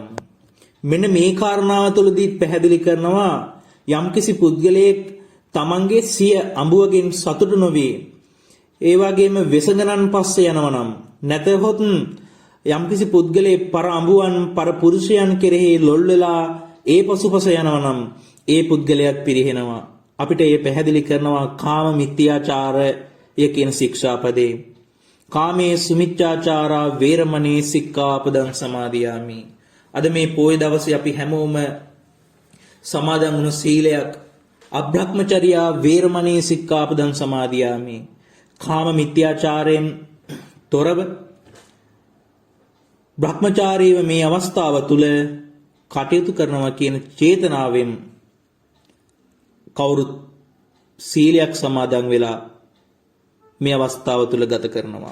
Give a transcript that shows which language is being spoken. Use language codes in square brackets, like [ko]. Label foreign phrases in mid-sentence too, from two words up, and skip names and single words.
[si] මෙන්න මේ කාරණාව තුළදී පැහැදිලි කරනවා යම්කිසි පුද්ගලයෙක් තමන්ගේ සිය අඹුවකින් සතුටු නොවේ, ඒ වගේම වෙසගනන් පස්සේ යනවා නම්, නැතහොත් යම්කිසි පුද්ගලයෙක් පර අඹුවන් පර පුරුෂයන් කෙරෙහි ලොල් වෙලා ඒ පසුපස යනවා නම් ඒ පුද්ගලයාත් පිරිහෙනවා. අපිට ඒ පැහැදිලි කරනවා කාම මිත්‍යාචාරය කියන ශික්ෂාපදේ. [pi] කාමේ සුමිච්ඡාචාරා වේරමණී සික්ඛාපදං සමාදියාමි. [si] අද මේ පොය දවසේ අපි හැමෝම සමාදන් වුණු සීලයක් [pi] අබ්‍රහ්මචර්යා වේරමණී සික්ඛාපදං සමාදියාමි. [si] කාම මිත්‍යාචාරයෙන් තොරව බ්‍රහ්මචාරීව මේ අවස්ථාව තුළ කටයුතු කරනවා කියන චේතනාවෙන් කවුරුත් සීලයක් සමාදන් වෙලා මේ අවස්ථාව තුළ ගත කරනවා.